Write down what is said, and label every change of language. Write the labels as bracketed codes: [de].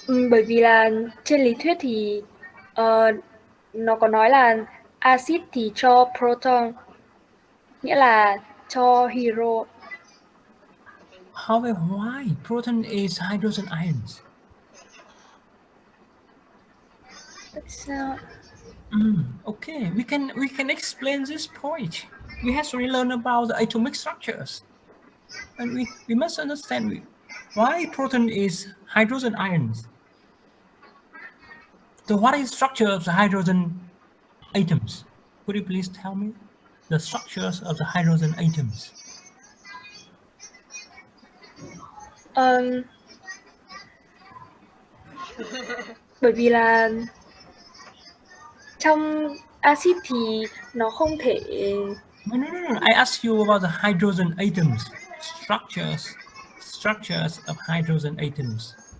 [vi] Bởi vì là trên lý thuyết thì nó có nói là axit thì cho proton, nghĩa là cho hero. [en] However, why proton is hydrogen ions? [vi] Sao? [en] Okay, we can explain this point. We have to learn about the atomic structures, and we must understand why proton is hydrogen ions. So what is structure of the hydrogen atoms? Could you please tell me the structures of the hydrogen atoms? [vi] Bởi vì là trong axit thì nó không thể [en] No. I ask you about the hydrogen atoms, structures of hydrogen atoms.